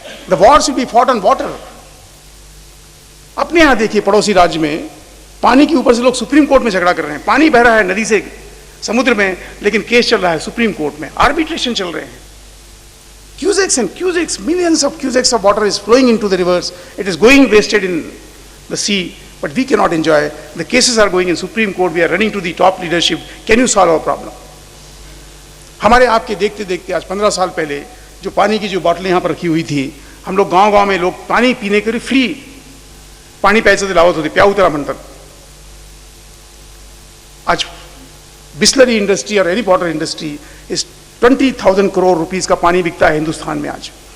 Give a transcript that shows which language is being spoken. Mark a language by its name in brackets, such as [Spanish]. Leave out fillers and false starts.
[English] The war should be fought on water. [Hindi] अपने यहां देखिए, पड़ोसी राज्य में पानी के ऊपर से लोग सुप्रीम कोर्ट में झगड़ा कर रहे हैं। पानी बह रहा है नदी से समुद्र में, लेकिन केस चल रहा है सुप्रीम कोर्ट में, आर्बिट्रेशन चल रहे हैं। [English] Cusecs and cusecs, millions of cusecs of water is flowing into the rivers. It is going wasted in the sea, but we cannot enjoy. The cases are going in Supreme Court. We are running to the top leadership. Can you solve our problem? [Hindi] हमारे आपके देखते देखते आज 15 साल पहले जो पानी की जो बॉटलें यहाँ पर रखी हुई थी, हम लोग गांव-गांव में लोग पानी पीने के लिए फ्री [Marathi] पाणी प्यायचं लावत होते, [Hindi] प्याऊ [Marathi] त्याला म्हणतात। [Hindi] आज बिस्लरी इंडस्ट्री और एनी वाटर इंडस्ट्री इस 20,000 करोड़ रुपीस का पानी बिकता है हिंदुस्तान में आज।